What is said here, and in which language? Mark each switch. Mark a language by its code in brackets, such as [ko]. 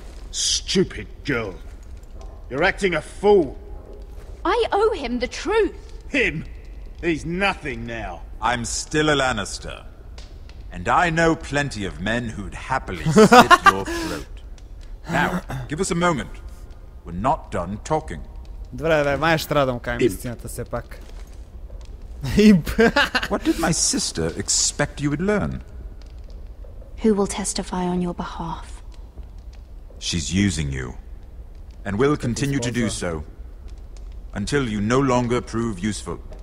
[en] Stupid girl. You're acting a fool. I owe him the truth. Him? He's nothing now. I'm still a Lannister. And I know plenty of men who'd happily slit your throat. Now, give us a moment. We're not done talking. [bg] Добре, май ще трябва да му кажем истината все пак. [en] What did my sister expect you would learn? Who will testify on your behalf? She's using you. And will continue to do so. Until you no longer prove useful.